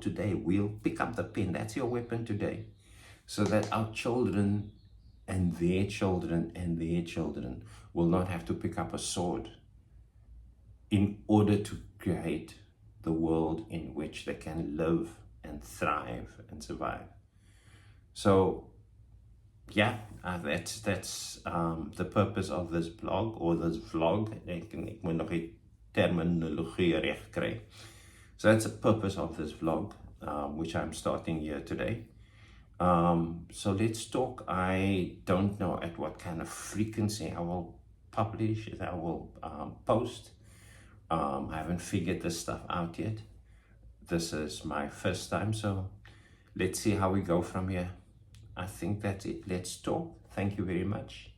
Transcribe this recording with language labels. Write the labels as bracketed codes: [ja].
[en] Today, we'll pick up the pen. That's your weapon today. So that our children and their children and their children will not have to pick up a sword in order to create the world in which they can live and thrive and survive. So yeah, that's the purpose of this blog, or this vlog. [af] Ek moet nog die terminologie reg kry. [en] So that's the purpose of this vlog, which I'm starting here today. So let's talk. I don't know at what kind of frequency I will publish, I will post. I haven't figured this stuff out yet. This is my first time, so let's see how we go from here. I think that's it. Let's talk. Thank you very much.